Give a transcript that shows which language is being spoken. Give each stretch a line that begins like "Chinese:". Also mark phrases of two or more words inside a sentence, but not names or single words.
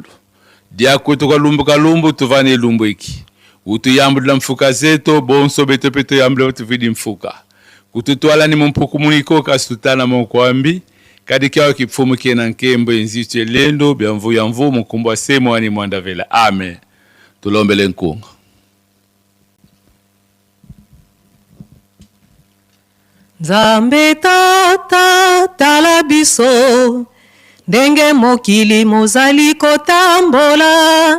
Kongo: Dia kwetu kwa lumbu tuvani lumbu iki. Utu yambu la mfuka zeto bonso beto peto yambu la tuvidi mfuka. Kututuala ni mumpuku muniko kasutana mkwambi. Kadi kiawa kifumu kiena nkembo enziche lendo biamvu ya mvu mkumbu wa semo wani mwanda vela. Amen. Tulombele nkunga.
Lingala: Nzambe tata tala biso ndenge mokili mozali kotambola.